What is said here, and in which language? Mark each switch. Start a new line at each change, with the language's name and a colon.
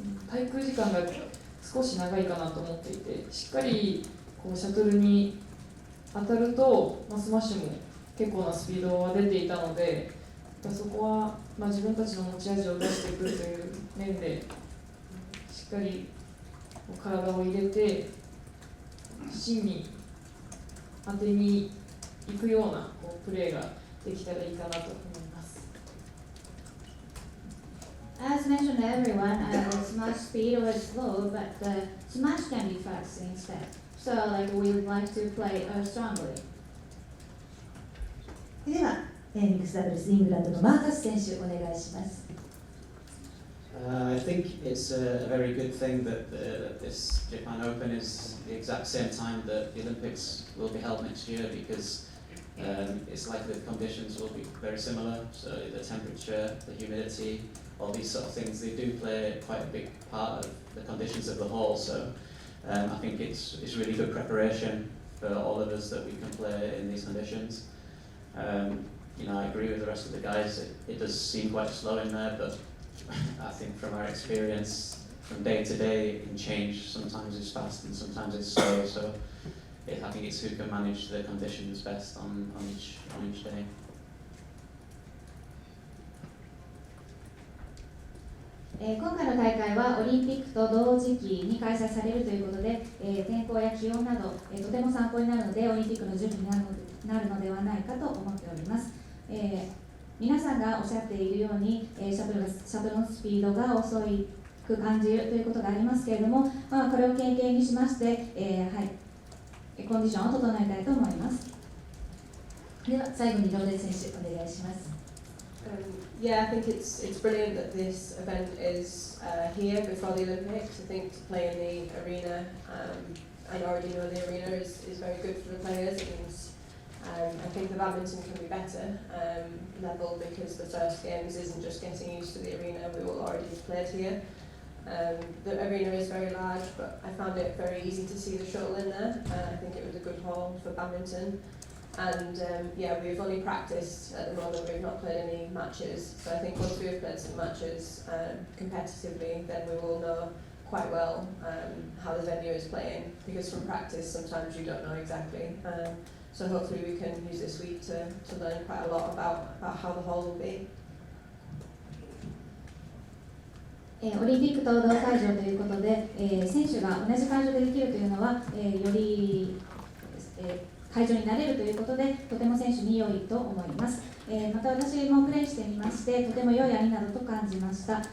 Japanese: 滞空時間が少し長いかなと思っていて、しっかりシャトルに当たると、スマッシュも結構なスピードは出ていたので、そこは自分たちの持ち味を出していくという面でしっかり体を入れて芯に当てに行くようなプレーができたらいいかなと思います。
English: As mentioned to everyone, the smash speed was slow, but the smash can be fast instead. So, we would like to play strongly.
Japanese: では、ミックスダブルスイングランドのマーカス選手お願いします。
English: I think it's a very good thing that this Japan Open is the exact same time that the Olympics will be held next year, because it's likely the conditions will be very similar. So the temperature, the humidity, all these sort of things, they do play quite a big part of the conditions of the hall. So I think it's really good preparation for all of us that we can play in these conditions. I agree with the rest of the guys. It does seem quite slow in there, but I think from our experience, from day to day, it can change. Sometimes it's fast and sometimes it's slow. So I think it's who can manage the conditions best on each day.
Japanese: 今回の大会はオリンピックと同時期に開催されるということで、天候や気温など、とても参考になるのでオリンピックの準備になるのではないかと思っております。皆さんがおっしゃっているように、シャトルのスピードが遅く感じるということがありますけれども、これを経験にしまして、コンディションを整えたいと思います。では最後にローデン選手お願いします。
English: Yeah, I think it's brilliant that this event is here before the Olympics. I think to play in the arena, I already know the arena is very good for the players. It means I think the badminton can be better level, because the first games isn't just getting used to the arena. We will already have played here. The arena is very large, but I found it very easy to see the shuttle in there. I think it was a good hall for badminton. And we've only practiced at the moment. We've not played any matches. So I think once we have played some matches competitively, then we will know quite well how the venue is playing. Because from practice, sometimes you don't know exactly. So hopefully we can use this week to learn quite a lot about how the hall will be.
Japanese: オリンピックと同会場ということで、選手が同じ会場でできるというのは、より、会場になれるということで、とても選手に良いと思います。また私もプレーしてみまして、とても良いありなどと感じました。